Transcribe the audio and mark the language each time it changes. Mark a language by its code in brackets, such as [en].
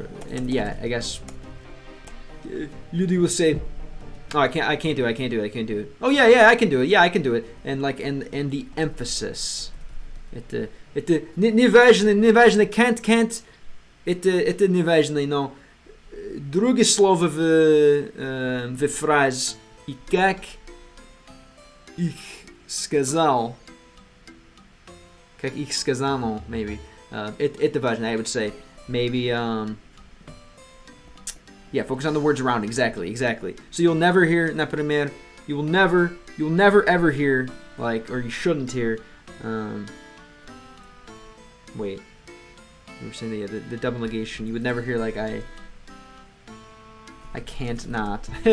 [en] And yeah, I guess you will say, oh, I can't do it. Oh yeah, I can do it. And like, and the emphasis. [ru] Это неважно, can't. Это неважно, но другое слово в фразе и как их сказал, [en] maybe. [ru] Это важно, [en] I would say. Maybe, yeah, focus on the words around. Exactly. So you'll never hear, [ru] например, [en] you'll never ever hear, like, or you shouldn't hear, wait, you were saying the double negation. You would never hear, like, I can't not.